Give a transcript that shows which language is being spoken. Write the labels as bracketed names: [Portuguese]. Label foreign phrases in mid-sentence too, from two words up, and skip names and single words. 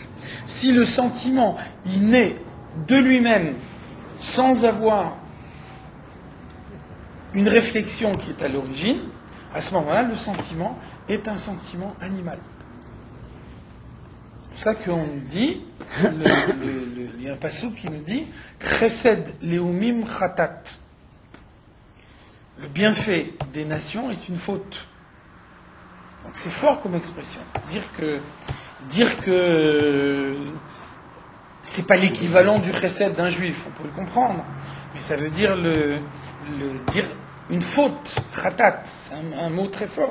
[French] Si le sentiment, il naît de lui-même sans avoir une réflexion qui est à l'origine, à ce moment-là, le sentiment est un sentiment animal. pour ça qu'on dit, il y a un passage qui nous dit [Hebrew] חסד לאומים חטאת. [French] Le bienfait des nations est une faute. Donc c'est fort comme expression. Dire que c'est pas l'équivalent du chesed d'un juif, on peut le comprendre, mais ça veut dire dire une faute, khatat, c'est un mot très fort.